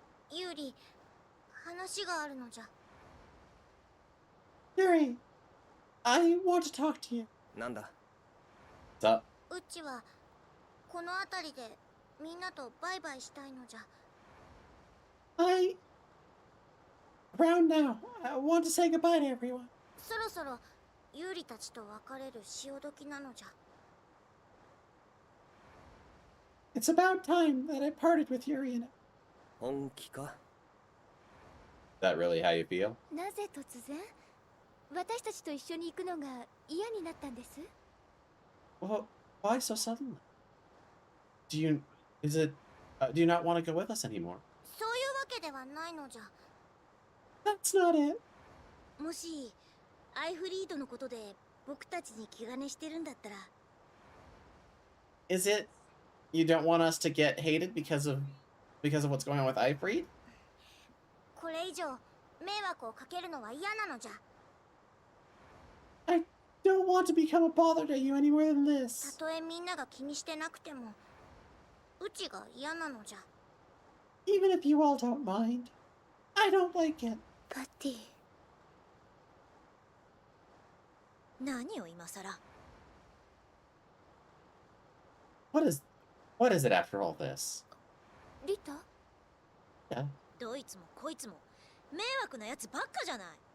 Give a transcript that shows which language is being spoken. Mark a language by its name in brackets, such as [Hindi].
[Japanese] ユーリ、話があるのじゃ。 [English] Yuri, I want to talk to you. [Japanese] なんだ。 [English] What's up? [Japanese] うちはこの辺りでみんなとバイバイしたいのじゃ。 [English] Around now, I want to say goodbye to everyone. [Japanese] そろそろユーリたちと別れる潮時なのじゃ。 [English] It's about time that I parted with Yuri and [Japanese] 本気か。 [English] Is that really how you feel? [Japanese] なぜ突然私たちと一緒に行くのが嫌になったんです？ [English] Well, why so suddenly? Do you not want to go with us anymore? [Japanese] そういうわけではないのじゃ。 [English] That's not it. [Japanese] もしアイフリードのことで僕たちに気兼ねしてるんだったら。 [English] Is it you don't want us to get hated because of what's going on with Ifreed? [Japanese] これ以上迷惑をかけるのは嫌なのじゃ。 [English] I don't want to become a bother to you any more than [Japanese] た [English] this. [Japanese] とえみんなが気にしてなくてもうちが嫌なのじゃ。 [English] Even if you all don't mind. I don't like it. [Japanese] パティ。何を今さら。 [English] What is it after all this? [Japanese] リタ？ [English] Yeah. [Japanese] どいつもこいつも迷惑なやつばっかじゃない。